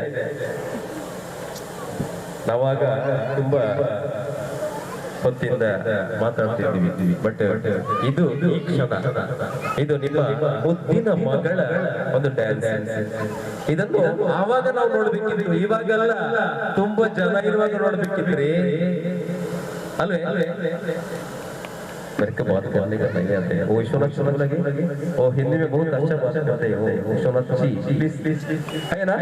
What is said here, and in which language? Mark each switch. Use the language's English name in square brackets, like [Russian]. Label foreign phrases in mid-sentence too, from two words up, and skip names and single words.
[Kannada] ನಾವಾಗ ತುಂಬಾ ಹೊತ್ತಿಂದ ಮಾತಾಡ್ತಿದ್ದೀವಿ, ಬಟ್ ಇದು ಈ ಕ್ಷಣ, ಇದು ನಿಮ್ಮ ಮುದ್ದಿನ ಮಗಳ ಒಂದು ಡ್ಯಾನ್ಸ್. ಇದನ್ನು ಆವಾಗ ನಾವು ನೋಡ್ಬೇಕಿದ್ವಿ, ಇವಾಗೆಲ್ಲ ತುಂಬಾ ಜನ ಇರುವಾಗ ನೋಡ್ಬೇಕಿದ್ರಿ ಅಲ್ವೇ? [Hindi] मेरे को बहुत करने का नहीं आते हैं। वो विश्वनाथ चौरंग लगे, वो हिंदी में बहुत अच्छा बात करते हैं। वो विश्वनाथ जी प्लीज है ना?